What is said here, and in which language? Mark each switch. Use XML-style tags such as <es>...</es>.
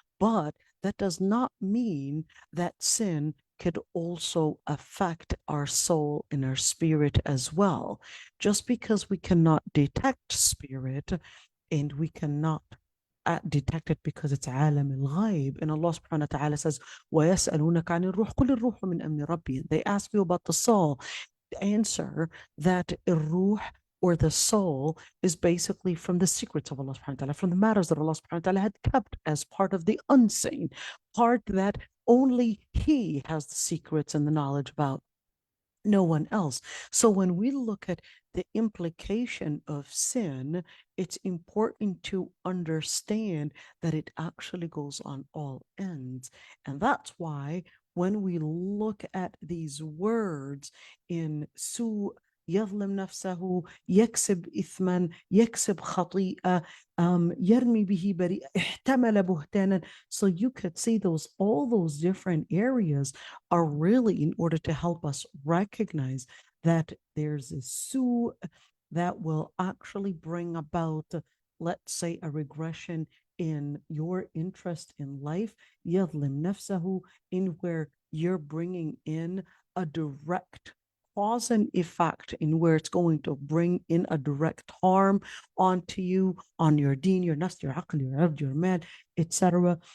<en>But that does not mean that sin could also affect our soul and our spirit as well. Just because we cannot detect spirit, and we cannot detect it because it's</en> <ar>عالم الغيب.</ar> <en>And Allah subhanahu wa ta'ala says,</en> <ar>وَيَسْأَلُونَكَ عَنِ الرُّوحِ قُلِ الرُّوحُ مِنْ أَمْرِ رَبِّي.</ar> <en>They ask you about the soul. The answer that الروح, or the soul, is basically from the secrets of Allah subhanahu wa ta'ala, from the matters that Allah subhanahu wa ta'ala had kept as part of the unseen, part that only He has the secrets and the knowledge about. no one else. So when we look at the implication of sin, it's important to understand that it actually goes on all ends. And that's why when we look at these words in</en> <ar>يظلم نفسه يكسب إثما يكسب خطيئة يرمي به بريئة احتمل بهتانا.</ar> <en>So you could see all those different areas are really in order to help us recognize that there's a su that will actually bring about, let's say, a regression in your interest in life,</en> <ar>يظلم نفسه,</ar> <en>in where you're bringing in a direct cause and effect, in where it's going to bring in a direct harm onto you, on your deen, your nafs, your aql, your abd, your mal, etc.</en>